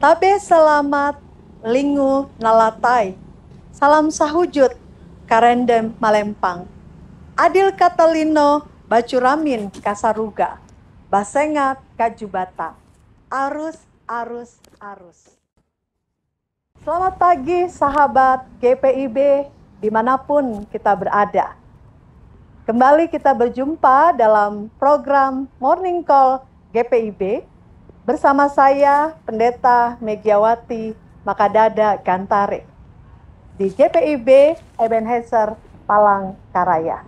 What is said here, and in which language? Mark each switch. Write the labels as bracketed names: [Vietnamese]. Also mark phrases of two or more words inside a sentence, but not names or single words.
[Ngaju] Selamat Lingu Nalatai. Salam sahujud Karendem Malempang. [Kendayan] Adil Katalino Bacuramin Kasaruga. Basengat Kajubata. Arus, arus, arus. [Indonesian] Selamat pagi sahabat GPIB dimanapun kita berada. Kembali kita berjumpa dalam program Morning Call GPIB bersama saya Pendeta Megiawati Makadada Gantare di GPIB Ebenezer Palangkaraya.